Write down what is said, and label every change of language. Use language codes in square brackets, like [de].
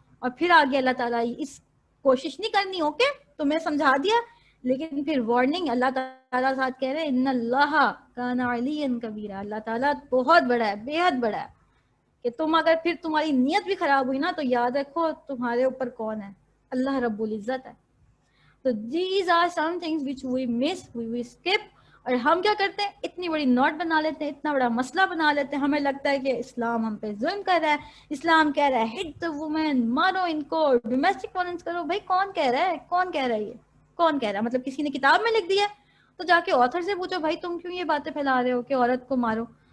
[ur] اور پھر آگے اللہ تعالیٰ اس کوشش نہیں کرنی، اوکے تمہیں سمجھا دیا، لیکن پھر وارننگ اللہ تعالیٰ ساتھ کہہ رہے ہیں [ar] ان اللہ کان علیٰ کبیرہ، [ur] اللہ تعالیٰ بہت بڑا ہے، بے حد بڑا ہے. کہ تم اگر پھر تمہاری نیت بھی خراب ہوئی نا تو یاد رکھو تمہارے اوپر کون ہے؟ اللہ رب العزت ہے. [en] تو these are some things which we miss, we skip. [ur] اور ہم کیا کرتے ہیں؟ اتنی بڑی نوٹ بنا لیتے ہیں، اتنا بڑا مسئلہ بنا لیتے ہیں. ہمیں لگتا ہے کہ اسلام ہم پہ ظلم کر رہا ہے، اسلام کہہ رہا ہے [en] hit the women، [ur] مارو ان کو، ڈومیسٹک وائلنس کرو. بھائی کون کہہ رہا ہے؟ کون کہہ رہا ہے؟ یہ کون کہہ رہا ہے؟ مطلب کسی نے کتاب میں لکھ دیا تو جا کے آتھر سے پوچھو بھائی تم کیوں یہ باتیں پھیلا رہے ہو کہ عورت کو مارو.